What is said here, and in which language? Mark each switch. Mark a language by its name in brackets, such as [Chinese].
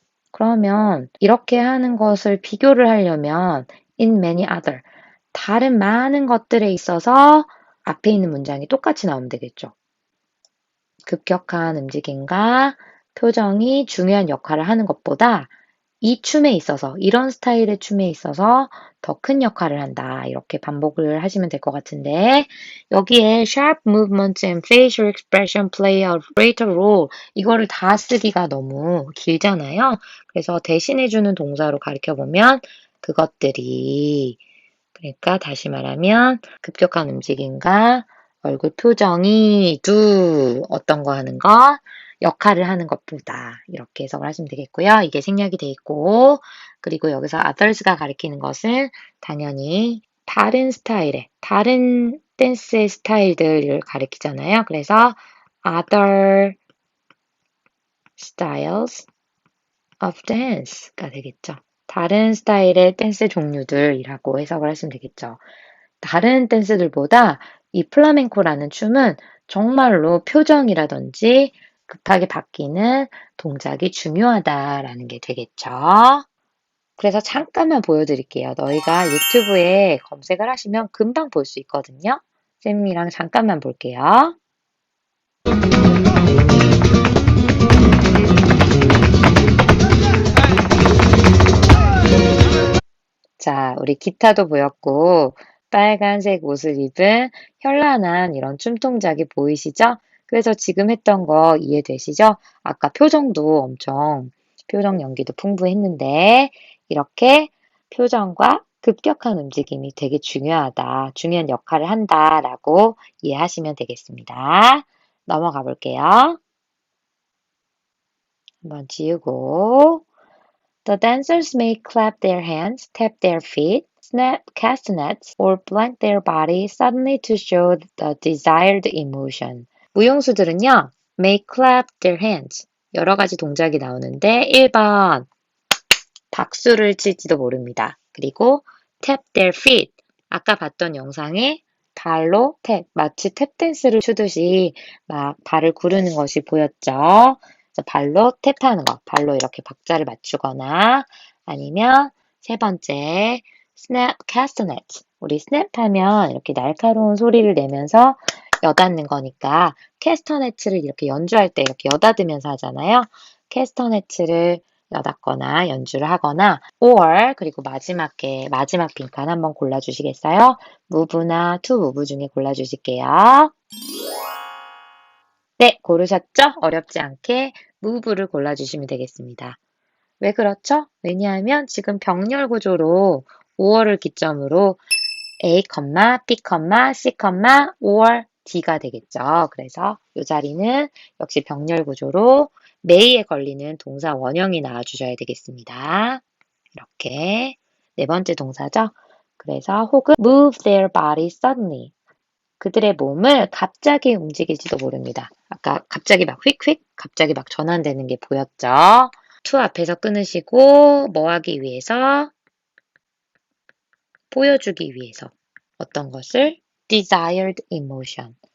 [Korean] 그러면 이렇게 하는 것을 비교를 하려면 [English] in many other, [Korean] 다른 많은 것들에 있어서 앞에 있는 문장이 똑같이 나오면 되겠죠. 급격한 움직임과 표정이 중요한 역할을 하는 것보다 이 춤에 있어서, 이런 스타일의 춤에 있어서 더 큰 역할을 한다. 이렇게 반복을 하시면 될 것 같은데, 여기에 [English] sharp movements and facial expression play a greater role. [Korean] 이거를 다 쓰기가 너무 길잖아요. 그래서 대신해주는 동사로 가르쳐보면 그것들이, 그러니까 다시 말하면 급격한 움직임과 얼굴 표정이 어떤 거 하는 것, 역할을 하는 것보다 이렇게 해석을 하시면 되겠고요. 이게 생략이 돼 있고, 그리고 여기서 others가 가리키는 것은 당연히 다른 스타일의, 다른 댄스의 스타일들을 가리키잖아요. 그래서 [English] other styles of dance [Korean] 가 되겠죠. 다른 스타일의 댄스 종류들이라고 해석을 하시면 되겠죠. 다른 댄스들보다 이 플라멩코라는 춤은 정말로 표정이라든지 급하게 바뀌는 동작이 중요하다라는 게 되겠죠. 그래서 잠깐만 보여드릴게요. 너희가 유튜브에 검색을 하시면 금방 볼 수 있거든요. 쌤이랑 잠깐만 볼게요. 자, 우리 기타도 보였고, 빨간색 옷을 입은 현란한 이런 춤동작이 보이시죠? 그래서 지금 했던 거 이해되시죠? 아까 표정도 엄청, 표정 연기도 풍부했는데, 이렇게 표정과 급격한 움직임이 되게 중요하다, 중요한 역할을 한다라고 이해하시면 되겠습니다. 넘어가 볼게요. 한번 지우고, [English] The dancers may clap their hands, tap their feet, snap castanets, or blank their body suddenly to show the desired emotion. [Korean] 무용수들은요, [English] may clap their hands. [Korean] 여러 가지 동작이 나오는데 1번 박수를 칠지도 모릅니다. [English] 그리고 tap their feet. [Korean] 아까 봤던 영상에 발로 탭, 마치 탭댄스를 추듯이 막 발을 구르는 것이 보였죠. 그래서 발로 탭하는 것, 발로 이렇게 박자를 맞추거나 아니면 세 번째, [English] snap castanets. [Korean] 우리 snap 하면 이렇게 날카로운 소리를 내면서 여닫는 거니까 캐스터네츠를 이렇게 연주할 때 이렇게 여닫으면서 하잖아요. 캐스터네츠를 여닫거나 연주를 하거나 or 그리고 마지막 빈칸 한번 골라주시겠어요? 무브나 투 무브 중에 골라주실게요. 네, 고르셨죠? 어렵지 않게 무브를 골라주시면 되겠습니다. 왜 그렇죠? 왜냐하면 지금 병렬 구조로 5월을 기점으로 A, B, C, or D가 되겠죠. 그래서 이 자리는 역시 병렬 구조로 may에 걸리는 동사 원형이 나와주셔야 되겠습니다. 이렇게 네 번째 동사죠. 그래서 혹은 [English] move their body suddenly. [Korean] 그들의 몸을 갑자기 움직일지도 모릅니다. 아까 갑자기 막 휙휙, 갑자기 막 전환되는 게 보였죠. to 앞에서 끊으시고 뭐 하기 위해서? 보여주기 위해서. 어떤 것을? [English] desired emotion.